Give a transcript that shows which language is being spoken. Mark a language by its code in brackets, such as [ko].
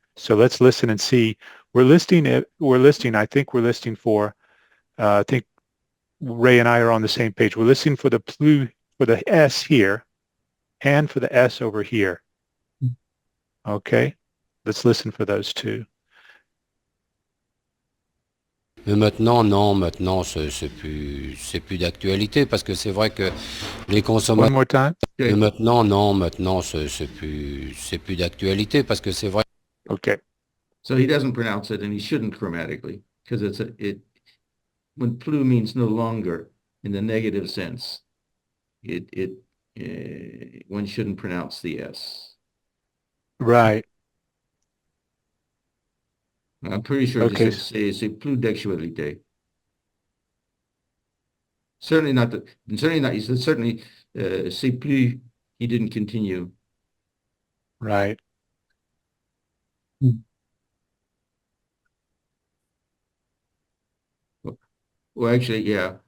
[en] So let's listen and see. I think we're listing for I think Ray and I are on the same page. We're listening for for the S here and for the S over here. Okay. Let's listen for those two. [fr] Mais maintenant, non, maintenant, c'est plus d'actualité parce que c'est vrai que les [en] One [fr] consommateurs. [en] more time. [fr] Mais maintenant, non, maintenant, c'est plus d'actualité parce que c'est vrai. [en] Okay. So he doesn't pronounce it, and he shouldn't grammatically because when plus means no longer in the negative sense, one shouldn't pronounce the S. Right. I'm pretty sure Okay. it just says c'est plus d'actualité. Certainly not he said certainly c'est plus, he didn't continue. Right. Well, actually, yeah.